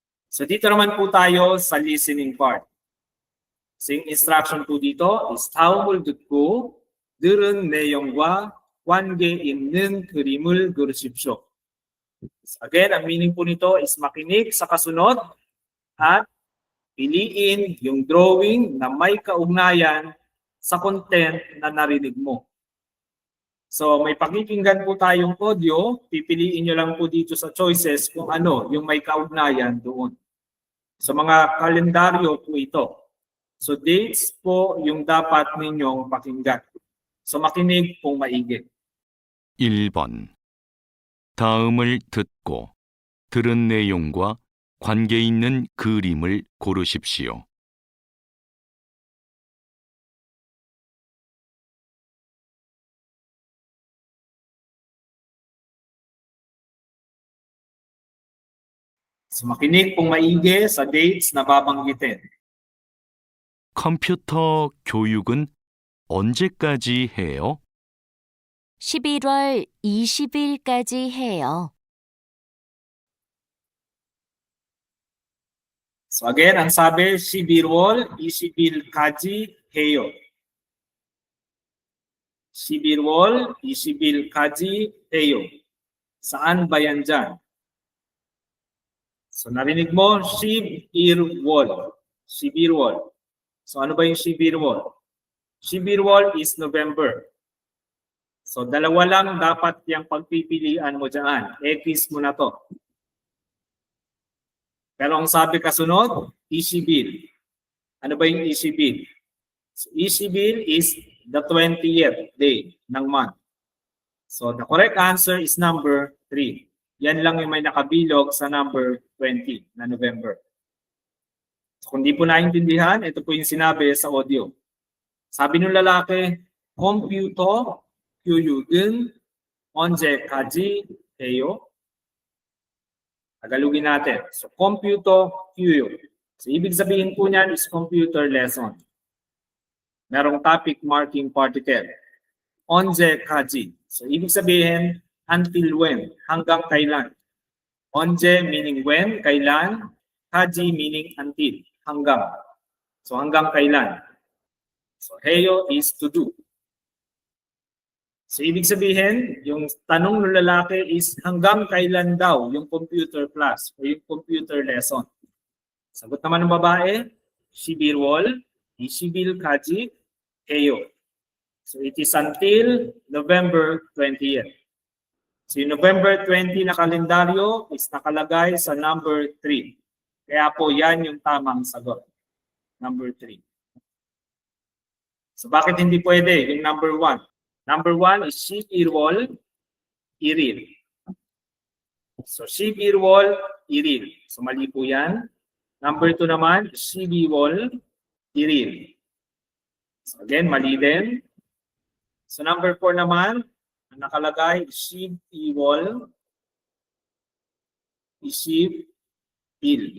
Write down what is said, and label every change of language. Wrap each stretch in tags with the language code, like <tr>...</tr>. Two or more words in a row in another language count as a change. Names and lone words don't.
<tl>So dito naman po tayo sa</tl> <en>listening part.</en> <tl>So yung instruction po dito is</tl> <ko>다음을 듣고 들은 내용과 관계 있는 그림을 그리십시오.</ko> <en>So again,</en> <tl>ang meaning po nito is makinig sa kasunod at piliin yung drawing na may kaugnayan sa content na narinig mo. So may pakikinggan po tayong audio, pipiliin nyo lang po dito sa choices kung ano yung may kaugnayan doon. So mga kalendaryo po ito. So dates po yung dapat ninyong pakinggan. So makinig pong maigi.</tl> <ko>1번. 다음을 듣고 들은 내용과 관계 있는 그림을 고르십시오.</ko> <tl>So makinig pong maigi sa dates na babanggitin.</tl> <ko>컴퓨터 교육은 언제까지 해요? 11월 20일까지 해요.</ko> <en>So again,</en> <tl>ang sabi,</tl> <ko>11월 20일까지 해요. 11월 20일까지 해요.</ko> <tl>Saan ba yan dyan? So narinig mo,</tl> <ko>11월. 11월.</ko> <tl>So ano ba yung 11월? 11월</tl> <en>is November.</en> <tl>So dalawa lang dapat yung pagpipilian mo dyan. X mo na to. Pero ang sabi kasunod, Isibil. Ano ba yung Isibil? So Isibil</tl> <en>is the 20th day</en> <tl>ng month.</tl> <en>So the correct answer is number 3.</en> <tl>Yan lang yung may nakabilog sa number 20 na November. So kung di po naintindihan, ito po yung sinabi sa audio. Sabi ng lalaki,</tl> <ko>컴퓨터 교육은 언제까지 해요?</ko> <tl>Tagalogin natin. So, computer 교육.</tl> <en>So,</en> <tl>ibig sabihin po niyan</tl> <en>is computer lesson. Merong topic marking particle.</en> <tl>언제까지. So, ibig sabihin,</tl> <en>until when?</en> <tl>Hanggang kailan?</tl> <en>언제 meaning when, kailan. 까지 meaning until,</en> <tl>hanggang. So, hanggang kailan. So,</tl> <en>해요 is to do.</en> <tl>So, ibig sabihin, yung tanong ng lalaki is hanggang kailan daw yung</tl> <en>computer class</en> <tl>o yung</tl> <en>computer lesson.</en> <tl>Sagot naman ng babae,</tl> <ko>11월 20일까지 해요.</ko> <en>So, it is until November 20th.</en> <tl>So, yung November 20 na kalendaryo is nakalagay sa number 3. Kaya po yan yung tamang sagot.</tl> <en>Number 3.</en> <tl>So, bakit hindi pwede yung number 1?</tl> <en>Number 1 is 11월 1일. So 11월 1일.</en> <tl>So mali po yan. Number 2 naman,</tl> <ko>12월 1일.</ko> <en>So again,</en> <tl>mali din. So number 4 naman, ang nakalagay,</tl> <ko>12월 20일.</ko>